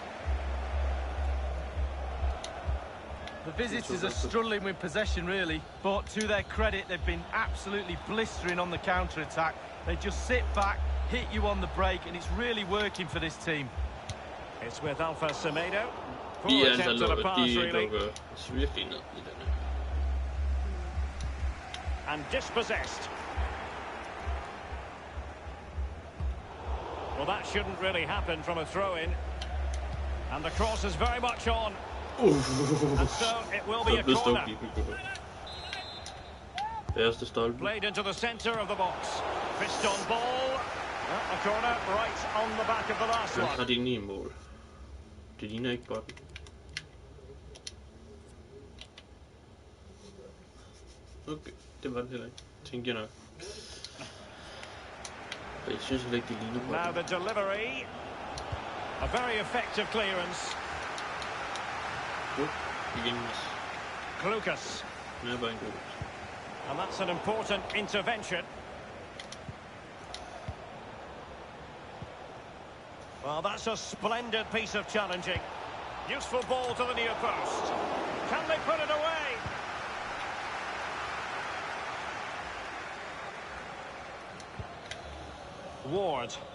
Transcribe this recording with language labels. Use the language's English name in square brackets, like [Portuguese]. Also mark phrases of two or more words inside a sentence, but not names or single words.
[English] The visitors are struggling with possession, really, but to their credit, they've been absolutely blistering on the counter-attack. They just sit back, hit you on the break, and it's really working for this team. It's with Alpha Semedo. [Danish] De [English] Poor [Danish] altså [English] attempt at a pass, really. [Danish] lukker virkelig ned i denne. [English] And dispossessed. Well, that shouldn't really happen from a throw-in. And the cross is very much on. And so it will be a corner. [Danish] Første stolpe. [English] Played into the centre of the box. Fist on ball. A corner right on the back of the last [Danish] Man [English] one. [Danish] har det inde i mål. Det ligner ikke bolden. Okay, det var det heller ikke. Tænkte jeg nok. Jeg synes heller ikke, det ligner bolden. [English] Now the delivery. A very effective clearance. [Danish] Igen miss. Lucas. Det er bare en god. [English] And that's an important intervention. Well, that's a splendid piece of challenging. Useful ball to the near post. Can they put it away? Ward.